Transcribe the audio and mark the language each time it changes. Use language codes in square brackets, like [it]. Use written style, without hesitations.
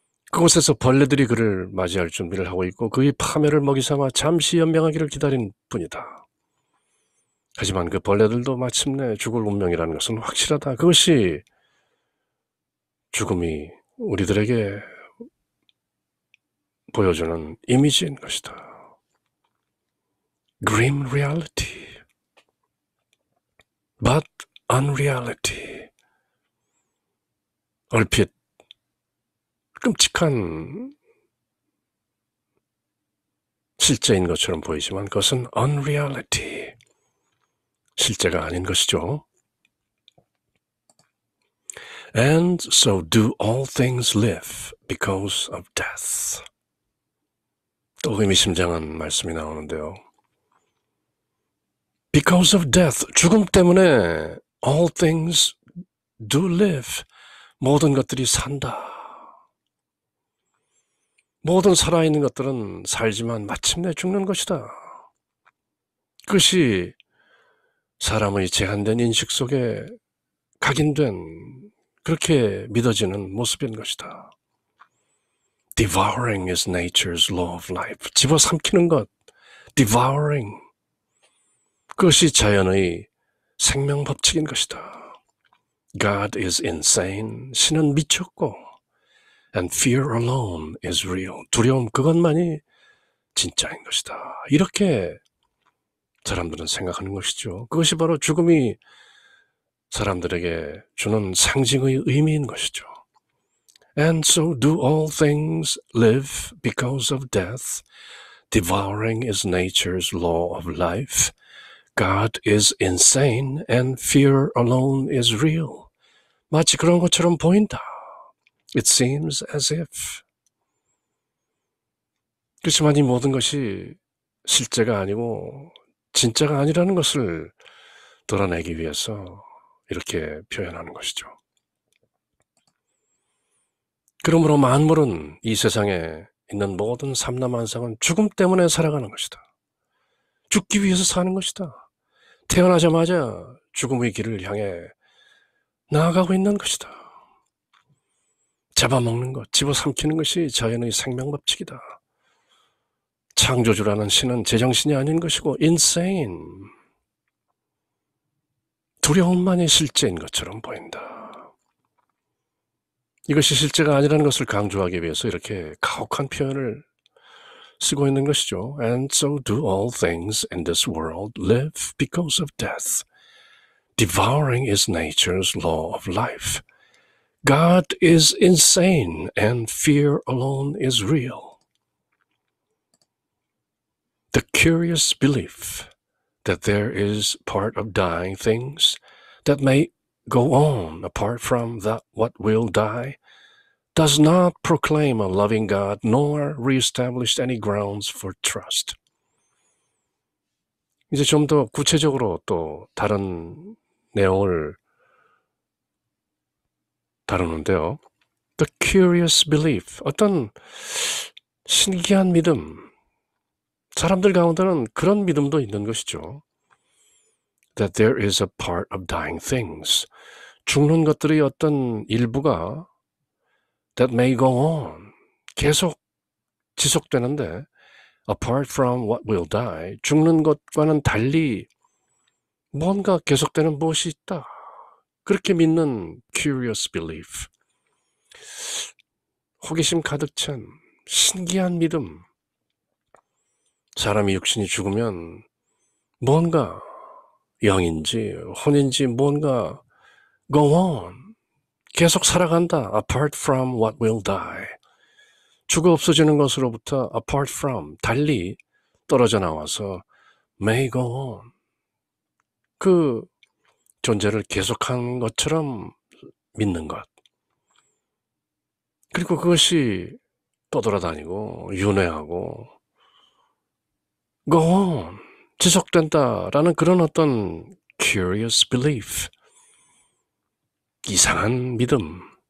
[ko] 그곳에서 벌레들이 그를 맞이할 준비를 하고 있고 그의 파멸을 먹이 삼아 잠시 연명하기를 기다린 뿐이다. 하지만 그 벌레들도 마침내 죽을 운명이라는 것은 확실하다. 그것이 죽음이 우리들에게 보여주는 이미지인 것이다. [en] Grim reality, but unreality. [ko] 얼핏 끔찍한 실제인 것처럼 보이지만 그것은 unreality, 실제가 아닌 것이죠. [en] And so do all things live because of death. [ko] 또 의미심장한 말씀이 나오는데요. [en] Because of death, [ko] 죽음 때문에 [en] all things do live, [ko] 모든 것들이 산다. 모든 살아있는 것들은 살지만 마침내 죽는 것이다. 그것이 사람의 제한된 인식 속에 각인된, 그렇게 믿어지는 모습인 것이다. [en] Devouring is nature's law of life. [ko] 집어삼키는 것, [en] devouring. [ko] 그것이 자연의 생명 법칙인 것이다. [en] God is insane. [ko] 신은 미쳤고 [en] and fear alone is real. [ko] 두려움 그것만이 진짜인 것이다. 이렇게 사람들은 생각하는 것이죠. 그것이 바로 죽음이 사람들에게 주는 상징의 의미인 것이죠. [en] And so do all things live because of death. Devouring is nature's law of life. God is insane and fear alone is real. [ko] 마치 그런 것처럼 보인다. [en] It seems as if. [ko] 그렇지만 이 모든 것이 실제가 아니고 진짜가 아니라는 것을 드러내기 위해서 이렇게 표현하는 것이죠. 그러므로 만물은 이 세상에 있는 모든 삼라만상은 죽음 때문에 살아가는 것이다. 죽기 위해서 사는 것이다. 태어나자마자 죽음의 길을 향해 나아가고 있는 것이다. 잡아먹는 것, 집어삼키는 것이 자연의 생명법칙이다. 창조주라는 신은 제정신이 아닌 것이고 insane, 두려움만이 실제인 것처럼 보인다. 이것이 실제가 아니라는 것을 강조하기 위해서 이렇게 가혹한 표현을 쓰고 있는 것이죠. [en] And so do all things in this world live because of death. Devouring is nature's law of life. God is insane and fear alone is real. The curious belief that there is part of dying things that may go on apart from that what will die does not proclaim a loving God nor reestablish any grounds for trust. [ko] 이제 좀 더 구체적으로 또 다른 내용을 다루는데요. [en] The curious belief, [ko] 어떤 신기한 믿음, 사람들 가운데는 그런 믿음도 있는 것이죠. [en] That there is a part of dying things. [ko] 죽는 것들의 어떤 일부가 [en] that may go on. [ko] 계속 지속되는데 [en] apart from what will die. [ko] 죽는 것과는 달리 뭔가 계속되는 무엇이 있다. 그렇게 믿는 curious belief. 호기심 가득 찬 신기한 믿음. 사람이 육신이 죽으면 뭔가 영인지 혼인지 뭔가 [en] go on, [ko] 계속 살아간다. [en] apart from what will die. [ko] 죽어 없어지는 것으로부터 [en] apart from, [ko] 달리 떨어져 나와서 [en] may go on. [ko] 그 존재를 계속한 것처럼 믿는 것. 그리고 그것이 떠돌아다니고 윤회하고 [en] go on, [ko] 지속된다라는 그런 어떤 curious belief, 이상한 믿음.